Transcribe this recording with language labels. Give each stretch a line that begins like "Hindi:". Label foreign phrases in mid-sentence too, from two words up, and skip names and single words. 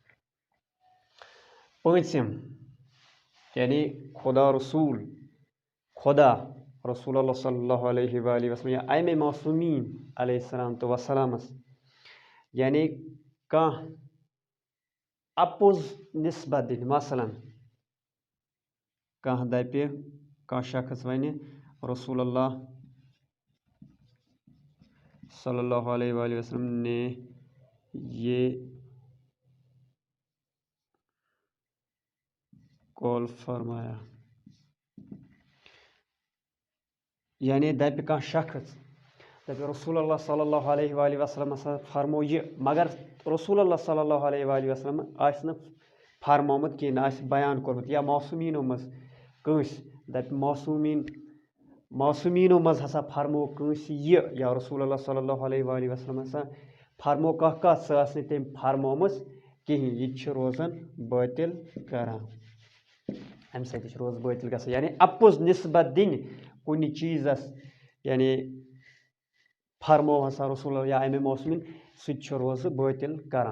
Kashmiri: پٲنٛژِم یعنی خدا رسول اللہ
Arabic: صلی اللہ علیہ وآلہ وسلم
Kashmiri: یا اَمہِ معصومیٖن
Arabic: علیہ السلام
Kashmiri: تہٕ وسلامس، یعنی کانٛہہ اپُز نسبت دِنۍ. مثلاً کانٛہہ دپہِ، کانٛہہ شخص ونہِ رسول اللہ
Arabic: صلی اللہ علیہ وآلہ وسلم
Urdu: نے یہ قول فرمایا،
Kashmiri: یعنی دپہِ کانٛہہ شخص دپہِ رسول اللہ
Arabic: صلی اللہ علیہ وآلہ وسلم
Kashmiri: ہسا فرمو یہِ، مگر رسول اللہ
Arabic: صلی اللہ علیہ وآلہ وسلم
Kashmiri: آسہِ نہٕ فرمومُت کینٛہہ، نہ آسہِ بیان کوٚرمُت. یا معصومیٖنو منٛز کٲنٛسہِ دپہِ معصومیٖنو منٛز ہسا فرمو کٲنٛسہِ یہِ، یا رسول اللہ
Arabic: صلی اللہ علیہ وآلہ وسلم
Kashmiri: ہسا فرمو کانٛہہ کتھ، سۄ ٲس نہٕ تٔمۍ فرمومٕژ کِہیٖنۍ، یہِ تہِ چھِ روزان باطل کران. امہِ سۭتۍ تہِ چھِ روزٕ باطل گژھان. یعنی اپُز نسبت دِنۍ کُنہِ چیٖزس، یعنی فرمو ہسا رسول اللہ یا امہِ موسمین، سُہ تہِ چھُ روزٕ باطل کران.